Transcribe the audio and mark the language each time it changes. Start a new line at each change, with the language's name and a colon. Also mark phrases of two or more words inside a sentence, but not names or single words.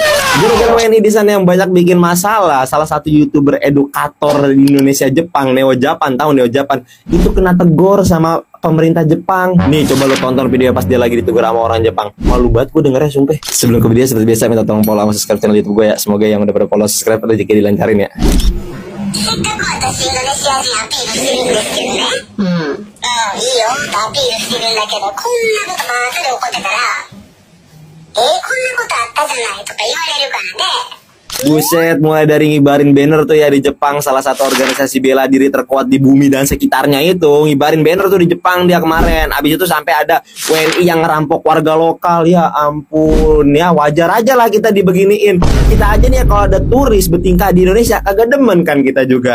Indonesian: Gara-gara WNI di sana yang banyak bikin masalah. Salah satu YouTuber edukator di Indonesia Jepang, Neo Japan, tahu Neo Japan, itu kena tegur sama pemerintah Jepang. Nih coba lo tonton video pas dia lagi ditegur sama orang Jepang. Malu banget gue dengernya sumpah. Sebelum ke video seperti biasa minta tolong follow sama subscribe channel YouTube gue ya. Semoga yang udah pada follow subscribe rezeki dilancarin ya.
Japanese: せっかく私インドネシア人アピールしてるんですけどね。いいよ、アピールしてるんだけど、こんなことまたで起こってたら、こんなことあったじゃないとか言われるからね。
Indonesian: Buset, mulai dari ngibarin banner tuh ya di Jepang, salah satu organisasi bela diri terkuat di bumi dan sekitarnya itu ngibarin banner tuh di Jepang dia kemarin. Abis itu sampai ada WNI yang ngerampok warga lokal. Ya ampun, ya wajar aja lah kita dibeginiin. Kita aja nih ya kalau ada turis bertingkah di Indonesia agak demen kan kita juga.